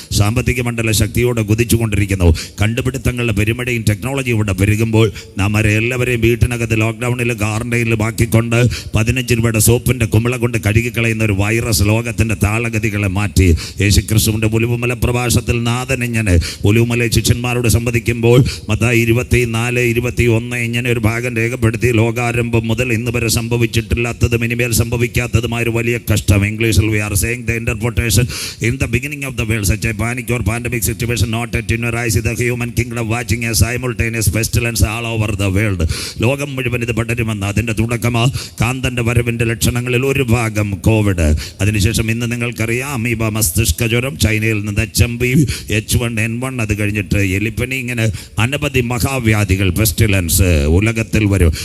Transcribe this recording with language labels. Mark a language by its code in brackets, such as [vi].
[ml] സാമ്പത്തിക മണ്ഡല ശക്തിയോടെ കുതിച്ചുകൊണ്ടിരിക്കുന്നു. കണ്ടുപിടുത്തങ്ങളുടെ പെരുമഴയും ടെക്നോളജിയും ഇവിടെ പെരുകുമ്പോൾ നാം എല്ലാവരെയും വീട്ടിനകത്ത് ലോക്ക്ഡൗണിൽ ക്വാറന്റൈനിലും ആക്കിക്കൊണ്ട് 15 രൂപയുടെ സോപ്പിൻ്റെ കുമിള കൊണ്ട് കഴുകിക്കളയുന്ന ഒരു വൈറസ് ലോകത്തിൻ്റെ താളഗതികളെ മാറ്റി. യേശുക്രിസ്തുവിൻ്റെ ഒലിവുമല പ്രഭാഷണത്തിൽ നാഥൻ ഇങ്ങനെ ഒലിവുമല ശിഷ്യന്മാരോട് സംവദിക്കുമ്പോൾ മത്തായി 24:21 ഇങ്ങനെ ഒരു ഭാഗം രേഖപ്പെടുത്തി: ലോകാരംഭം മുതൽ ഇന്ന് വരെ സംഭവിച്ചിട്ടില്ലാത്തതും ഇനിമേൽ സംഭവിക്കാത്തതുമായ ഒരു വലിയ കഷ്ടമെങ്കിൽ [en] English, we are saying the interpretation in the beginning of the world, such a panic or pandemic situation not yet in rise in the human kingdom, watching a simultaneous pestilence all over the world. [ml] ലോകം മുഴുവൻ ഇത് പടരുമെന്ന് അതിൻ്റെ തുടക്കമാ കാന്തൻ്റെ വരവിൻ്റെ ലക്ഷണങ്ങളിൽ ഒരു ഭാഗം Covid. അതിനുശേഷം ഇന്ന് നിങ്ങൾക്കറിയാം amoeba, മസ്തിഷ്ക ജ്വരം, ചൈനയിൽ നിന്ന് HMV, H1N1, അത് കഴിഞ്ഞിട്ട് എലിപ്പനി, ഇങ്ങനെ അനവധി മഹാവ്യാധികൾ, പെസ്റ്റിലൻസ് ഉലകത്തിൽ വരും.